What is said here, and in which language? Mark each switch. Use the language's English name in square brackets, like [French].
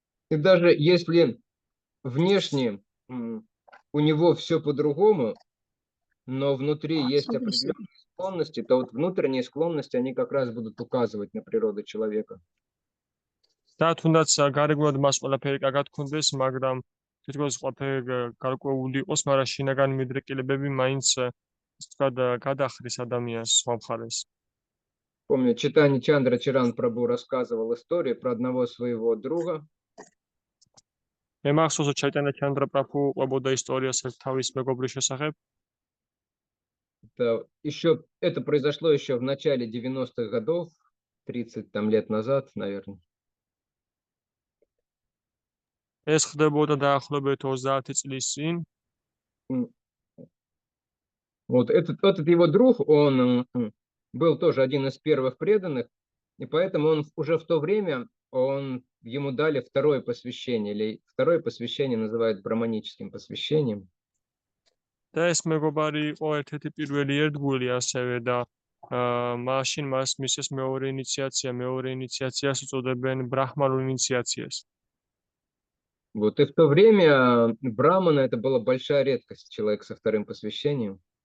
[Russian] И даже если внешне у него все по-другому, но внутри есть определенные склонности, то вот внутренние склонности, они как раз будут указывать на природу человека. [Georgian] და თუნდაც გარეგნულად მას ყველაფერი კარგად ჰქონდეს, მაგრამ თითქოს ყველაფერი გარკვეული იყოს, მაგრამ შინაგანი მიდრეკილებები მაინც ასე ვთქვათ გადახრის ადამიანს სხვა მხარეს. [Russian] Помню, Чайтанья Чандра Чаран Прабху рассказывал историю про одного своего друга. [Georgian] მე მახსოვს, რომ ჩაიტანა ჩანდრა პრაბჰუ ყვებოდა ისტორიას ერთ თავის მეგობრის შესახებ. [Russian] Это произошло еще в начале 90-х годов, 30 там лет назад, наверное. [Georgian] ეს ხდებოდა დაახლოებით 30 წლის წინ. [Russian] Вот этот его друг, он был тоже один из первых преданных, и поэтому он уже в то время ему дали второе посвящение, или второе посвящение называют браманическим посвящением. [Georgian] და ეს მეგობარი იყო ერთ-ერთი პირველი ერთგული ასევე და მაშინ მას მისცეს მეორე ინიციაციას უწოდებენ ბრაჰმანულ ინიციაციას. [Russian] Вот и в то время брамана это была большая редкость, человек со вторым посвящением.